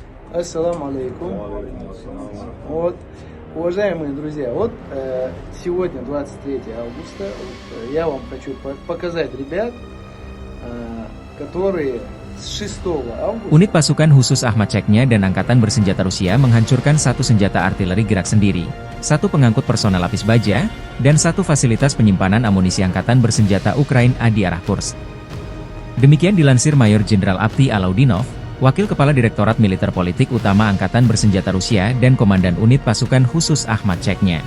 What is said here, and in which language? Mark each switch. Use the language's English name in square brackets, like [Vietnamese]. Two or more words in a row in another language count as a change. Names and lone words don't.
[Arabic] السلام عليكم. [Russian] Вот, уважаемые друзья, сегодня 23 августа. Я вам хочу показать ребят, которые с 6 августа... [Indonesian] Unit pasukan khusus Ahmad Chechnya dan Angkatan Bersenjata Rusia menghancurkan satu senjata artileri gerak sendiri, satu pengangkut personel lapis baja, dan satu fasilitas penyimpanan amunisi Angkatan Bersenjata Ukraina di arah Kursk. Demikian dilansir Mayor Jenderal Abti Alaudinov, Wakil Kepala Direktorat Militer Politik Utama Angkatan Bersenjata Rusia dan Komandan Unit Pasukan Khusus Ahmad Chechnya.